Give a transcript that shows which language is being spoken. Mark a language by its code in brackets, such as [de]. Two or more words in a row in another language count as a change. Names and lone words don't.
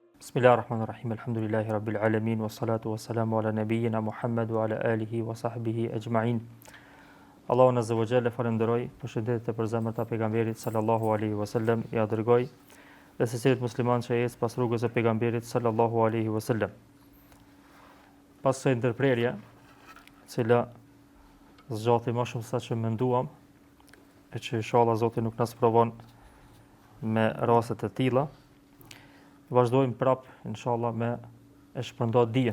[ar] بسم الله الرحمن الرحيم الحمد لله رب العالمين والصلاة والسلام على نبينا محمد وعلى آله وصحبه أجمعين. [sq] Allahun [ar] عز وجل [sq] falenderoj për shëndetit e përzemërt të pejgamberit [ar] صلى الله عليه وسلم, [sq] ja dërgoj dhe secilit musliman që ecë pas rrugës së pejgamberit [ar] صلى الله عليه وسلم. [sq] Pas së ndërprerja, cila zgjati më shumë sa që menduam, e që inshallah Zoti nuk na sprovon me raste të tilla, vazhdojmë prap, inshallah, me e shpërnda dijen.